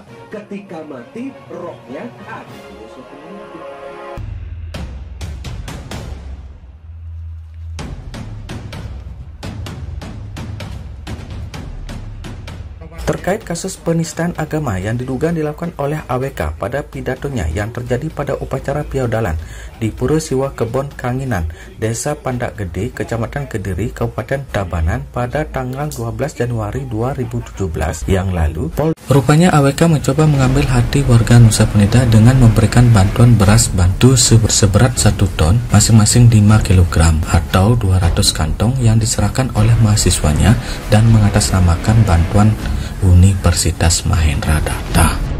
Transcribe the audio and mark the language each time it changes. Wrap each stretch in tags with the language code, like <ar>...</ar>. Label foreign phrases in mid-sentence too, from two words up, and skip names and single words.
<id>Ketika mati, rohnya ada di Nusa Penida. Terkait kasus penistaan agama yang diduga dilakukan oleh AWK pada pidatonya yang terjadi pada upacara Piaudalan di Pura Siwa Kebon Kanginan, Desa Pandak Gede, Kecamatan Kediri, Kabupaten Tabanan pada tanggal 12 Januari 2017 yang lalu, rupanya AWK mencoba mengambil hati warga Nusa Penida dengan memberikan bantuan beras bantu seberat 1 ton masing-masing 5 kg atau 200 kantong yang diserahkan oleh mahasiswanya dan mengatasnamakan bantuan Universitas Mahendra Datta.</id>